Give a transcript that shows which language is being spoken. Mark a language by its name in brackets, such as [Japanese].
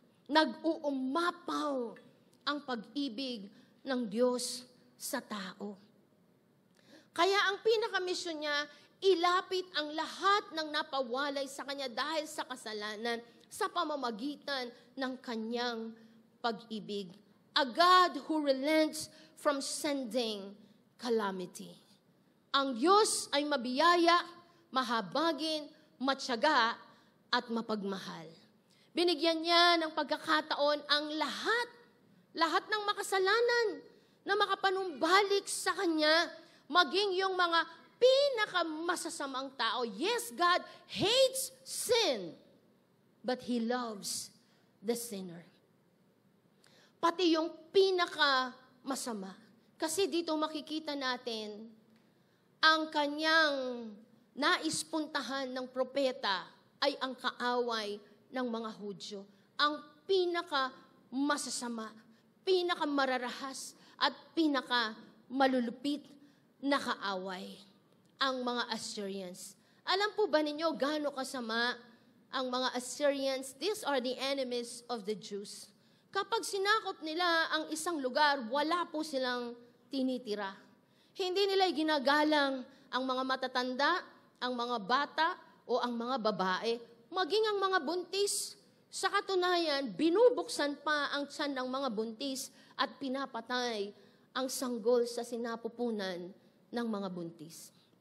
[Filipino] Nag-uumapaw ang pag-ibig ng Diyos sa tao. Kaya ang pinakamisyon niya, ilapit ang lahat ng napawalay sa Kanya dahil sa kasalanan sa pamamagitan ng Kanyang pag-ibig. [English] A God who relents from sending calamity. [Filipino] Ang Diyos ay mabiyaya, mahabagin, matyaga, at mapagmahal. Binigyan niya ng pagkakataon ang lahat ng makasalanan na makapanumbalik sa Kanya, maging yung mga pinakamasasamang tao. [English] Yes, God hates sin, but He loves the sinner. [Filipino] Pati yung pinakamasama. Kasi dito makikita natin ang kanyang naispuntahan ng propeta ay ang kaaway ng mga Hudyo. Ang pinakamasasama, pinakamararahas, at pinakamalulupit na kaaway. Ang mga Assyrians. Alam po ba ninyo gaano kasama ang mga Assyrians? [English] These are the enemies of the Jews. [Filipino] Kapag sinakop nila ang isang lugar, wala po silang tinitira. Hindi nila ginagalang ang mga matatanda, ang mga bata, o ang mga babae, maging ang mga buntis. Sa katunayan, binubuksan pa ang tiyan ng mga buntis at pinapatay ang sanggol sa sinapupunan ng mga buntis.